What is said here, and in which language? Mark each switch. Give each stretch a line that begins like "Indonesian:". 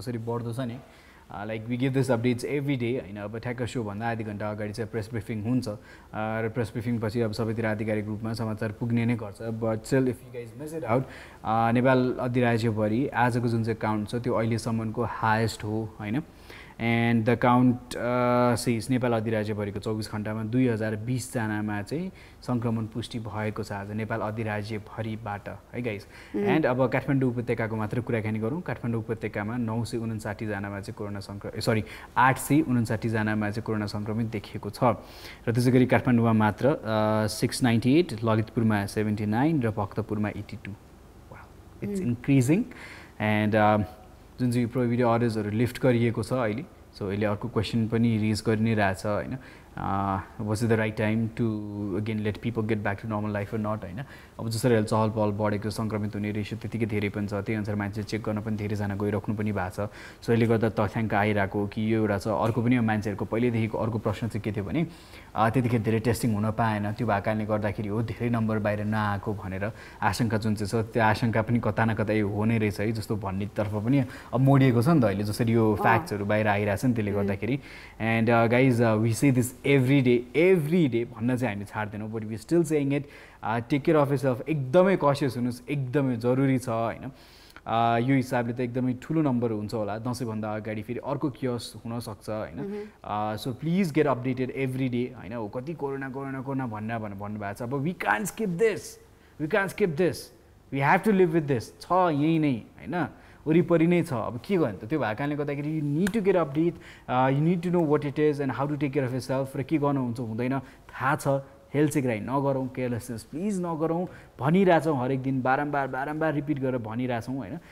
Nepali: जसरी बढ्दो छ नि,
English: Like we give this updates every day.
Nepali: अब ठ्याक्क सो भन्दा आधी घण्टा अगाडि चाहिँ प्रेस ब्रिफिङ हुन्छ र प्रेस ब्रिफिङ पछि अब सबैतिर आधिकारिक रूपमा समाचार पुग्ने नै गर्छ।
English: but still if you guys miss it out,
Nepali: Nepal अधिराज्यभरि आजको जुन चाहिँ काउन्ट छ त्यो अहिलेसम्मको हाएस्ट हो हैन।
English: and the count says
Nepali: Nepal अधिराज्यभरिको 24 घण्टामा 2020 जनामा चाहिँ संक्रमण पुष्टि भएको छ आज नेपाल अधिराज्यभरिबाट है गाइज। एन्ड अब काठमाडौँ उपत्यकाको मात्र कुराकानी गरौँ। काठमाडौँ उपत्यकामा 959 जनामा चाहिँ कोरोना 859 जनामा चाहिँ कोरोना संक्रमित देखिएको छ। र त्यसै गरी काठमाडौँमा मात्र 698, ललितपुरमा 79 र भक्तपुरमा 82।
English: Wow, it's increasing.
Nepali: एन्ड जुन चाहिँ प्रोहिबिटेड अर्डर्सहरू लिफ्ट गरिएको छ अहिले, सो अहिले अर्को क्वेसन पनि रेज गरि नै रहेछ हैन।
English: Was it the right time to again let people get back to normal life or not हैन।
Nepali: अब जसरी अहिले चहल पहल बढेको, संक्रमित हुने रेसियो त्यतिकै धेरै पनि छ, त्यही अनुसार मान्छे चेक गर्न पनि धेरैजना गइराख्नु पनि भएको छ। सो यसले गर्दा तथ्याङ्क आइरहेको कि यो एउटा छ। अर्को पनि मान्छेहरूको पहिल्यैदेखिको अर्को प्रश्न चाहिँ के थियो भने त्यतिखेर धेरै टेस्टिङ हुन पाएन, त्यो भएको कारणले गर्दाखेरि हो धेरै नम्बर बाहिर नआएको भनेर आशंका जुन चाहिँ छ, त्यो आशंका पनि कता न कतै हो नै रहेछ है जस्तो भन्नेतर्फ पनि अब मोडिएको छ नि त अहिले। जसरी यो फ्याक्ट्सहरू बाहिर आइरहेछ नि त्यसले गर्दाखेरि।
English: and guys we say this every day
Nepali: भन्न चाहिँ हामी छाड्दैनौँ,
English: But we still saying it. Take care of yourself,
Nepali: एकदमै कसियस हुनुहोस्, एकदमै जरुरी छ हैन। यो हिसाबले त एकदमै ठुलो नम्बर हुन्छ होला। दसैँभन्दा अगाडि फेरि अर्को कियोस हुनसक्छ हैन।
English: So please get updated every day.
Nepali: हो कति कोरोना भन्नुभएको छ।
English: अब we can't skip this, we have to live with this.
Nepali: छ यही नै हैन, वरिपरि नै छ। अब के गर्ने त? त्यो भएको कारणले गर्दाखेरि
English: You need to get update, you need to know what it is and how to take care of yourself.
Nepali: र के गर्नुहुन्छ हुँदैन थाहा छ, हेल्थ सेक्राइ नगरौँ, केयरलेसनेस प्लिज नगरौँ भनिरहेछौँ हरेक दिन, बारम्बार रिपिट गरेर भनिरहेछौँ हैन।